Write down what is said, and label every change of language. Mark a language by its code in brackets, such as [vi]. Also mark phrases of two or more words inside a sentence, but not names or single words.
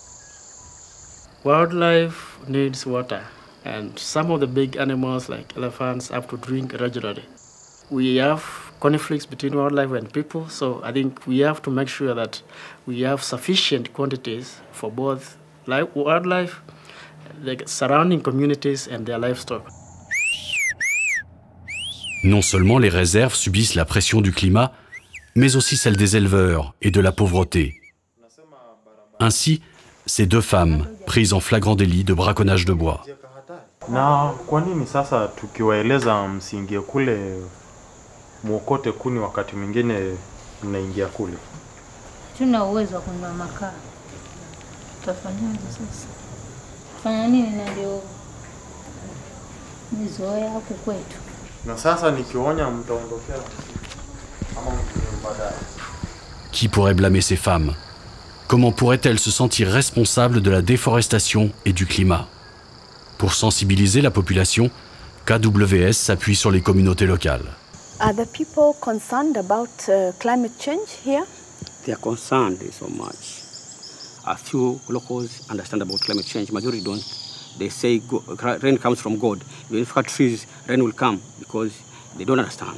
[en] Wildlife needs water, and some of the big animals like elephants have to drink regularly. We have conflicts between wildlife and people, so I think we have to make sure that we have sufficient quantities for both wildlife, the surrounding communities and their livestock. [fr] Non seulement les réserves subissent la pression du climat, mais aussi celle des éleveurs et de la pauvreté. Ainsi, ces deux femmes, prises en flagrant délit de braconnage de bois. [sw] Na kwa nini sasa tukiwaeleza msiingie kule mwokote kuni wakati mwingine mnaingia kule? Tuna uwezo wa kununua makaa. Tutafanyaje sasa? Fanya nini na ndio nizoea huku kwetu. Na sasa nikionya mtaondokea ama baadaye. [fr] Qui pourrait blâmer ces femmes? Comment pourraient-elles se sentir responsables de la déforestation et du climat? Pour sensibiliser la population, KWS s'appuie sur les communautés locales. [en] Are the people concerned about climate change here? They are concerned so much. A few locals understand about climate change. Majority don't. They say rain comes from God. Even if cut trees, rain will come because they don't understand.